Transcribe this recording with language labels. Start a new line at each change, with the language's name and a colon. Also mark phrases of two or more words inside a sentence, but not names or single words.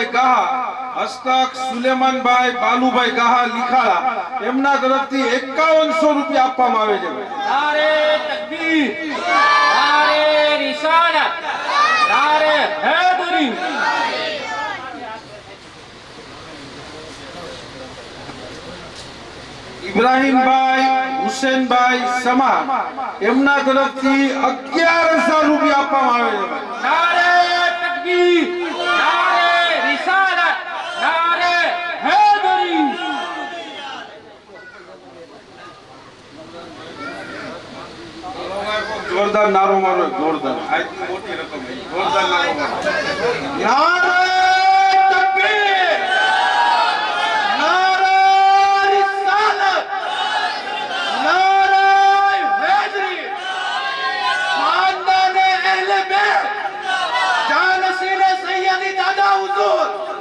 Gujarati: ગાહા હસ્તક સુલેમાનભાઈ બાલુભાઈ ગાહા લીખાડા એમના તરફથી 5100 રૂપિયા આપવામાં આવે છે
Urdu: نعرے تکبیر، نعرے رسالت، نعرے حیدری.
Gujarati: ઇબ્રાહીમભાઈ હુસેનભાઈ સમા એમના તરફથી 11,000 રૂપિયા આપવામાં આવે છે
Urdu: نعرے تکبیر، نعرے رسالت، نعرے حیدری.
Gujarati: જોરદાર નારો મારો જોરદાર આજની મોટી રકમ જોરદાર નારો મારો
Urdu: نعرہ تکبیر نعرہ رسالت نعرہ حیدری خاندانِ اہلِ بیت جانشینِ سیدی دادا حضور